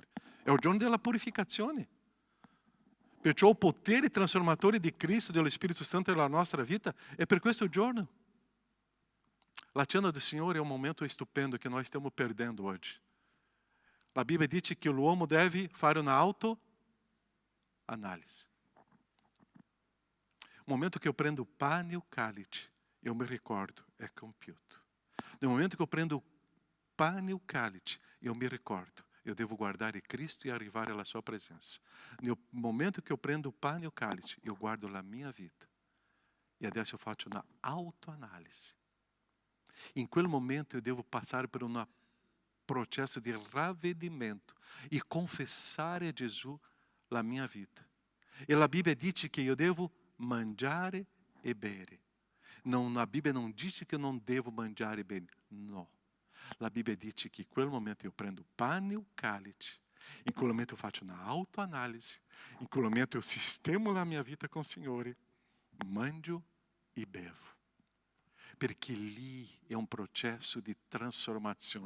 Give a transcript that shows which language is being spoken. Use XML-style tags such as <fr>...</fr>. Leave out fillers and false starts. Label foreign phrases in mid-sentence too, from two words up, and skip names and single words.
<it>È il giorno della purificazione. Perciò il potere trasformatore di Cristo, dello Spirito Santo nella nostra vita, è per questo giorno. La cena del Signore è un momento stupendo che noi stiamo perdendo oggi. La Bibbia dice che l'uomo deve fare una autoanalisi.</it> <pt>No momento que eu prendo o pane e o cálice, eu me recordo, é compiuto. No momento que eu prendo o pane e o cálice, eu me recordo, eu devo guardar em Cristo e arrivar à sua presença. No momento que eu prendo o pane e o cálice, eu guardo a minha vida. E adesso eu faço uma autoanálise. Em quel momento eu devo passar por uma processo de ravvedimento e</pt> <it>confessare a Gesù la mia vita. E la Bibbia dice che io devo mangiare e bere.</it> <pt>A Bibbia não diz que eu não devo</pt> <it>mangiare e bere.</it> <pt>No.</pt> <it>La Bibbia dice che in quel momento io prendo</it> <pt>o pane e o cálice.</pt> <it>In quel momento eu faccio una autoanalisi. In quel momento eu sistemo la mia vita com o Signore. Mangio e bevo. Perché lì è un processo di trasformazione.</it>